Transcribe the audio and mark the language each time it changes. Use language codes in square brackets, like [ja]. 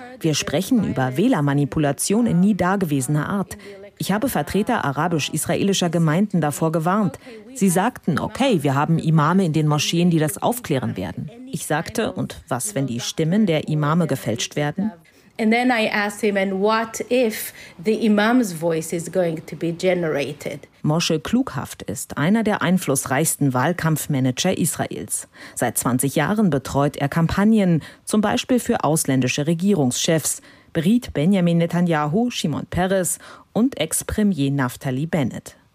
[de] Wir sprechen über Wählermanipulation in nie dagewesener Art. Ich habe Vertreter arabisch-israelischer Gemeinden davor gewarnt. Sie sagten, okay, wir haben Imame in den Moscheen, die das aufklären werden. Ich sagte, und was, wenn die Stimmen der Imame gefälscht werden? [en] And then I asked him, and what if the Imam's voice is going to be generated? [de] Moshe Klughaft ist einer der einflussreichsten Wahlkampfmanager Israels. Seit 20 Jahren betreut er Kampagnen, zum Beispiel für ausländische Regierungschefs, beriet Benjamin Netanyahu, Shimon Peres und Ex-Premier Naftali Bennett.